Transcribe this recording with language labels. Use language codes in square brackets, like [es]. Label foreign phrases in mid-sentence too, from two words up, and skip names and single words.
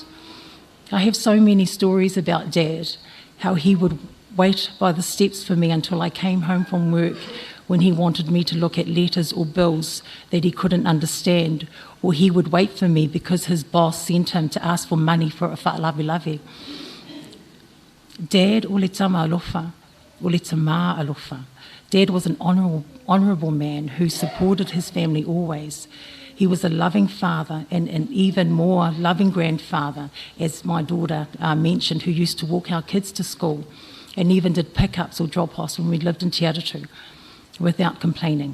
[en] I have so many stories about Dad, how he would wait by the steps for me until I came home from work when he wanted me to look at letters or bills that he couldn't understand, or he would wait for me because his boss sent him to ask for money for a whaalawe. [sm] Dad o le tama alofa, o le tama alofa. [en] Dad was an honourable man who supported his family always. He was a loving father and an even more loving grandfather, as my daughter mentioned, who used to walk our kids to school and even did pickups or drop-offs when we lived in Te Atatu without complaining.